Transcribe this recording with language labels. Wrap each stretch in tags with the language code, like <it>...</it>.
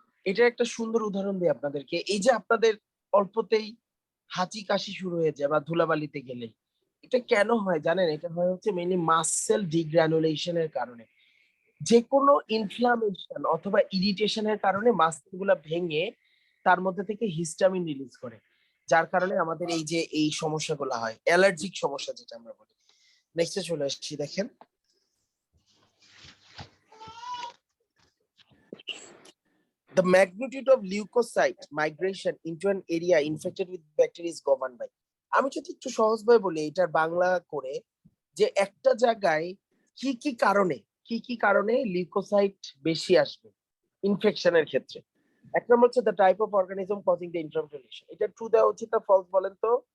<bn>এটা একটা সুন্দর উদাহরণ দিই আপনাদেরকে। এই যে আপনাদের অল্পতেই হাঁচি কাশি শুরু হয়ে যায় বা ধুলাবালিতে গেলে, এটা কেন হয় জানেন? এটা হয় হচ্ছে মেইনলি মাসেল ডিগ্রানুলেশনের কারণে। যে কোনো ইনফ্লামেশন অথবা ইরিটেশনের কারণে মাসেল গুলা ভেঙে তার মধ্যে থেকে হিস্টামিন রিলিজ করে, যার কারণে আমাদের এই যে এই সমস্যাগুলো হয়, অ্যালার্জিক সমস্যা যেটা আমরা বলি। নেক্সটে চলে আসছি, দেখেন</bn> <en>the magnitude of leukocyte migration into an area infected with bacteria is governed by।</en> <bn>আমি যদি একটু সহজভাবে বলি এটার বাংলা করে, যে একটা জায়গায় কি কি কারণে লিউকোসাইট বেশি আসবে ইনফেকশনের ক্ষেত্রে। এক নম্বর হচ্ছে</bn> <en>The type of organism causing the inflammation.</en> <bn>এটা ট্রু দেওয়া উচিত না ফলস বলেন তো?</bn>